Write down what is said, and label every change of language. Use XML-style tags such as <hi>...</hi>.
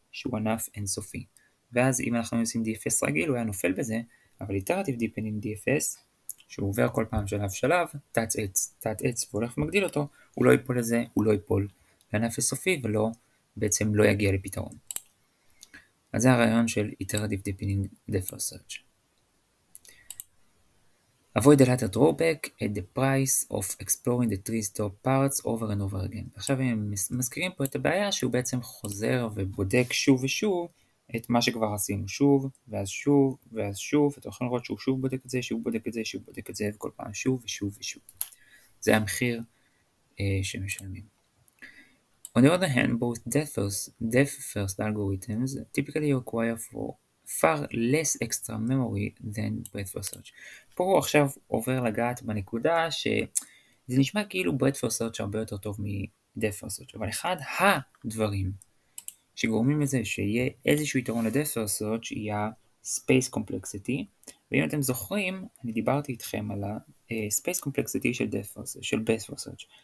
<he>שהוא ענף אינסופי. ואז אם אנחנו עושים DFS רגיל, הוא היה נופל בזה, אבל Iterative Deepening DFS, שהוא עובר כל פעם שלב, תת עץ, והולך ומגדיל אותו, הוא לא ייפול לזה, הוא לא ייפול לענף אינסופי, בעצם לא יגיע לפתרון. אז זה הרעיון של Iterative Deepening Breadth First Search.</he> <en>Avoid the latter drawback at the price of exploring the tree's top parts over and over again.</en> <he>עכשיו הם מזכירים פה את הבעיה שהוא בעצם חוזר ובודק שוב ושוב את מה שכבר עשינו שוב, ואז שוב, ואז שוב. אתם יכולים לראות שהוא שוב בודק את זה, שוב בודק את זה, שוב בודק את זה, וכל פעם שוב ושוב ושוב. זה המחיר שמשלמים.</he> <en>On the other hand, both depth first algorithms typically require for far less extra memory than breadth first search.</en> <he>פה הוא עכשיו עובר לגעת בנקודה שזה נשמע כאילו breadth first search הרבה יותר טוב מ-depth first search, אבל אחד הדברים שגורמים לזה שיהיה איזשהו יתרון ל-depth first search יהיה space complexity, ואם אתם זוכרים, אני דיברתי איתכם על ה-space complexity של breadth first search.</he>